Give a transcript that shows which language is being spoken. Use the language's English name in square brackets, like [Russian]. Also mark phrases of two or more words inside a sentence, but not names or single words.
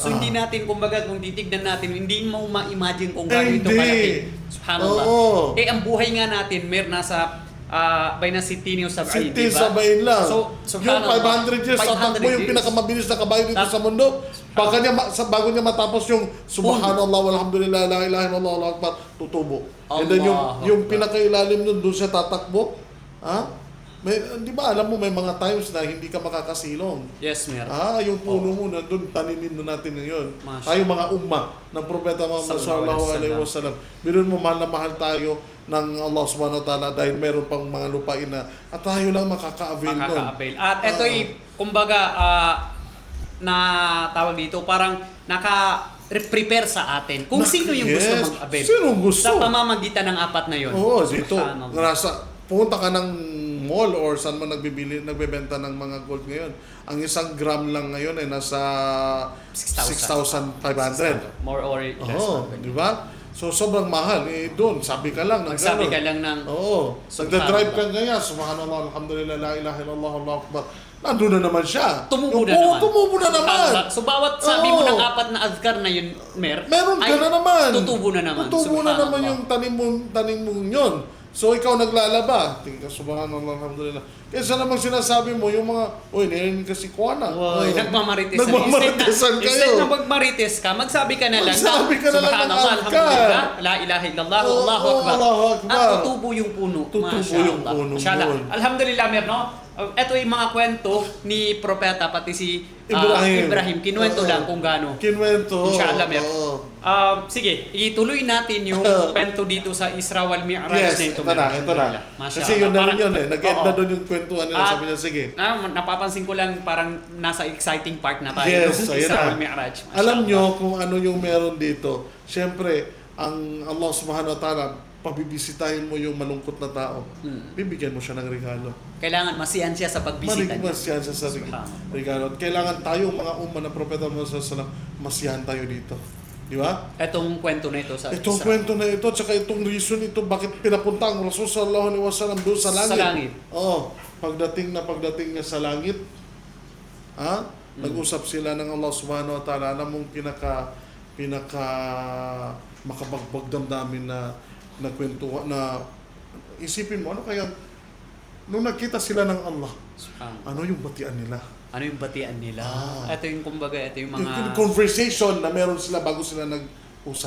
[Filipino] So hindi natin, kumbaga, kung titignan natin, hindi mo ma-imagine kung gaano ito kalaki. Subhanallah. Ang buhay nga natin, nasa bayna 60 o 70, diba? 70 lang. So, yung 500 years, tatakbo yung pinakamabilis na kabayo dito sa mundo. Bago niya matapos yung [Arabic] سبحان الله والحمد لله لا إله إلا الله الله أكبر, [Filipino] tutubo. And then yung pinakailalim nun, doon siya tatakbo. Di ba, alam mo, may mga times na hindi ka makakasilong. Yes, meron. Yung puno mo na doon, tanimin na natin ngayon. Tayo mga umma ng Propeta Muhammad [Arabic] صلى الله عليه وسلم. [Filipino] Biruin mo, mahal na mahal tayo ng Allah [Arabic] سبحانه وتعالى [Filipino] dahil meron pang mga lupain na at tayo lang makaka-avail nun. At ito kumbaga, na tawag dito, parang naka-prepare sa atin kung sino yung gusto mag-avail. Sino gusto? Sa pamamagitan ng 4 na yun. Oo, dito. Pumunta ka ng mall or saan man nagbebenta ng mga gold ngayon. Ang 1 gram lang ngayon ay nasa 6,500. [English] More or less. [Filipino] Di ba? So, sobrang mahal. Doon, sabi ka lang. Sabi ka lang ng... Oo. Nagda-drive ka ganyan. [Arabic] سبحان الله، الحمد لله، لا إله إلا الله، الله أكبر. [Filipino] Nandun na naman siya. Tumubo na naman. So, bawat sabi mo ng 4 na adhkar na yun, meron ka na naman. Tutubo na naman. Tutubo na naman yung tanim mo yun. So, ikaw naglalaba. Tingka, [Arabic] سبحان الله، الحمد لله. [Filipino] Kaysa namang sinasabi mo, yung mga, narinig ka si Kuana. Nagmamarites. Nagmamaritesan kayo. Instead na magmarites ka, magsabi ka na lang. Magsabi ka na lang ng [Arabic] سبحان الله، الحمد لله، لا إله إلا الله، الله أكبر. Akbar. [Filipino] At tutubo yung puno. Tutubo yung puno. Alhamdulillah, no? Ito yung mga kwento ni Propeta, pati si Ibrahim. Kinuwento lang kung gaano. Kinuwento. Inshallah, sige, ituloy natin yung kwento dito sa Isra wal Mi'raj na ito. Ito na. Kasi yun na rin yun Nag-end na doon yung kwentuhan nila. Sabi niya, sige. Napapansin ko lang parang nasa exciting part na tayo. Yes, Isra wal Mi'raj. Alam nyo kung ano yung meron dito. Siyempre, ang Allah [Arabic] سبحانه وتعالى, [Filipino] pabibisitahin mo yung malungkot na tao. Bibigyan mo siya ng regalo. Kailangan masiyan siya sa pagbisita niya. Masiyan siya sa regalo. At kailangan tayo, mga umma ng Propeta Muhammad [Arabic] صلى الله عليه وسلم, [Filipino] masiyahan tayo dito. Di ba? Itong kwento na ito sa Itong kwento na ito, tsaka itong reason ito, bakit pinapunta ang Rasul [Arabic] صلى الله عليه وسلم [Filipino] doon sa langit. Sa langit. Oo. Pagdating niya sa langit, nag-usap sila ng Allah [Arabic] سبحانه وتعالى. [Filipino] Alam mong pinaka makabagbag damdamin na kwentuhan na isipin mo, ano kaya nung nakita sila ng Allah, ano yung batian nila? Ano yung batian nila? Ito yung kumbaga, ito yung mga... Yung conversation na meron sila bago sila nag-usap.